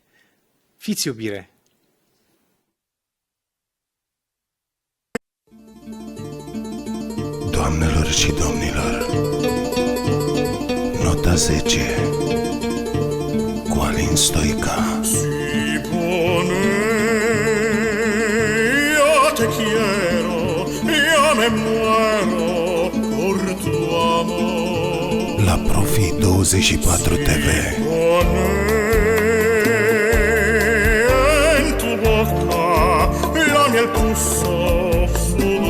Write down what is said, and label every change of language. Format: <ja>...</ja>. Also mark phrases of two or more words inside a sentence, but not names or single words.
<ro>Fiți iubire! Doamnelor și domnilor, Nota 10 cu Alin Stoica.</ro> <es>Si pone, yo te quiero, yo me muero por tu amor. La Profit24 TV. Pone en tu boca la miel puso su dolor.</es>